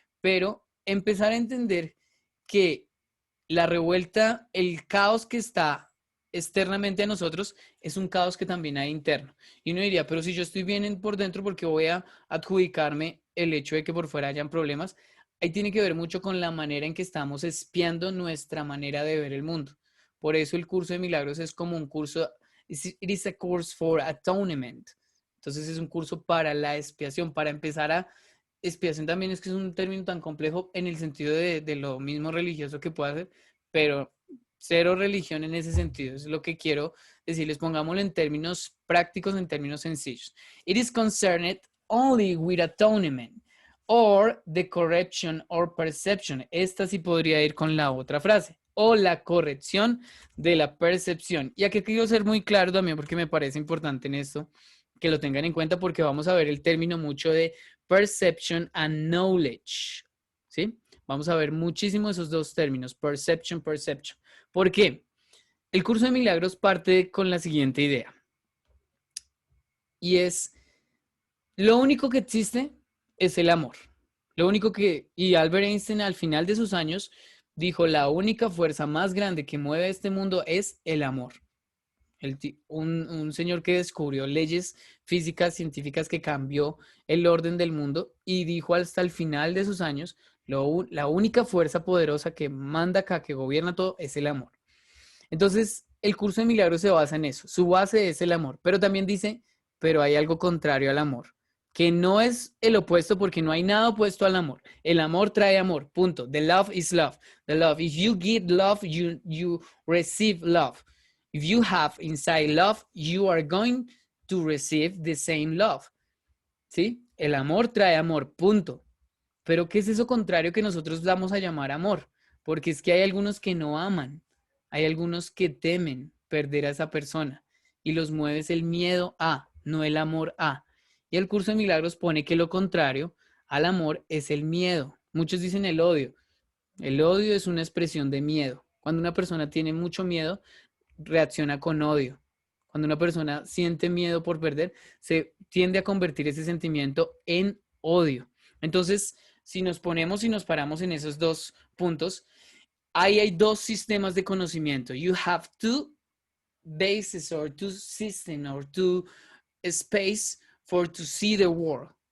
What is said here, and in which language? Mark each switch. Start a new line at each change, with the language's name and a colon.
Spanish: Pero empezar a entender que la revuelta, el caos que está externamente a nosotros, es un caos que también hay interno. Y uno diría, pero si yo estoy bien por dentro, ¿por qué voy a adjudicarme el hecho de que por fuera hayan problemas? Ahí tiene que ver mucho con la manera en que estamos espiando nuestra manera de ver el mundo. Por eso el curso de milagros es como un curso
English: It is a course for atonement.
Spanish: Entonces es un curso para la expiación, para empezar a... Expiación también es que es un término tan complejo en el sentido de lo mismo religioso que puede hacer, pero cero religión en ese sentido. Es lo que quiero decirles, pongámoslo en términos prácticos, en términos sencillos.
English: It is concerned only with atonement or the correction or perception.
Spanish: Esta sí podría ir con la otra frase. O la corrección de la percepción. Y aquí quiero ser muy claro también porque me parece importante en esto que lo tengan en cuenta porque vamos a ver el término mucho de
English: perception and knowledge.
Spanish: ¿Sí? Vamos a ver muchísimo esos dos términos, perception. ¿Por qué? El curso de milagros parte con la siguiente idea. Y es, lo único que existe es el amor. Lo único que, y Albert Einstein al final de sus años dijo, la única fuerza más grande que mueve este mundo es el amor. Un señor que descubrió leyes físicas, científicas que cambió el orden del mundo y dijo hasta el final de sus años, la única fuerza poderosa que manda acá, que gobierna todo, es el amor. Entonces, el curso de milagros se basa en eso. Su base es el amor, pero también dice, pero hay algo contrario al amor, que no es el opuesto porque no hay nada opuesto al amor. El amor trae amor, punto.
English: The love is love. The love, if you give love, you receive love. If you have inside love, you are going to receive the same love.
Spanish: ¿Sí? El amor trae amor, punto. Pero ¿qué es eso contrario que nosotros vamos a llamar amor? Porque es que hay algunos que no aman. Hay algunos que temen perder a esa persona y los mueve el miedo a, no el amor a. Y el curso de milagros pone que lo contrario al amor es el miedo. Muchos dicen el odio. El odio es una expresión de miedo. Cuando una persona tiene mucho miedo, reacciona con odio. Cuando una persona siente miedo por perder, se tiende a convertir ese sentimiento en odio. Entonces, si nos ponemos y nos paramos en esos dos puntos, ahí hay dos sistemas de conocimiento.
English: You have two bases or two systems or two space for to see the world.